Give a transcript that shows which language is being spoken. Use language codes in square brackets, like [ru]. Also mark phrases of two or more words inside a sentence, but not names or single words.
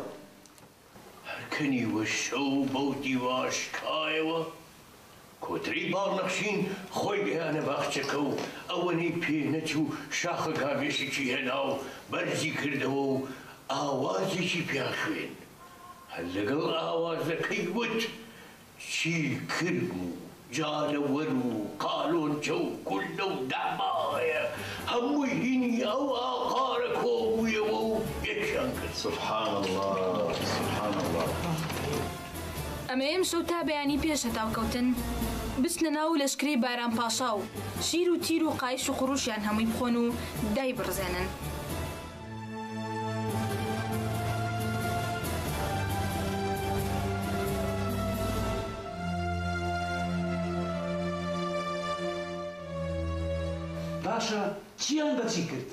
[ckb] هەرکەنی وە شەو بەو دیواشکایەوە کۆتری باڵنەخشین خۆی گەیانە باخچەکە و ئەوەنەی پێنەچوو شاخە گاوێشێکی هێنا و بەرزی کردەوە و ئاوازێکی پیا خوێن هەر لەگەڵ ئاوازەکەی وت چی کرد و جالەوەر و قالۆنچە و گولە و دامایە هەمووی هینی ئەو ئاقارە کۆبوویەوە و یەکیان کرد [ar] سبحان الله سبحان الله [ckb] ئەمە ئێم شەو تا بەیانی پێش هەتاوکەوتن بچنە ناو لەشکرەی باران پاشا و شیر و تیر و قایش و قڕوشیان هەمووی بخۆن و دای بڕزێنن باشە چیان بەچی کرد